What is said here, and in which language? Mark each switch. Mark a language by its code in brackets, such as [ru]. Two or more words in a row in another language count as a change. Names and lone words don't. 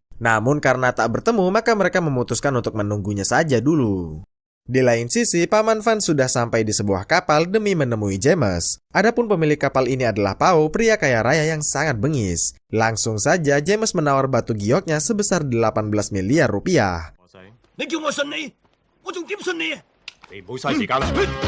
[id] Namun karena tak bertemu, maka mereka memutuskan untuk menunggunya saja dulu. Di lain sisi, Paman Van sudah sampai di sebuah kapal demi menemui James. Adapun pemilik kapal ini adalah Pao, pria kaya raya yang sangat bengis. Langsung saja James menawar batu gioknya sebesar 18 miliar rupiah. [yue] 你叫我信你，我仲點信你啊？你唔好嘥時間啦！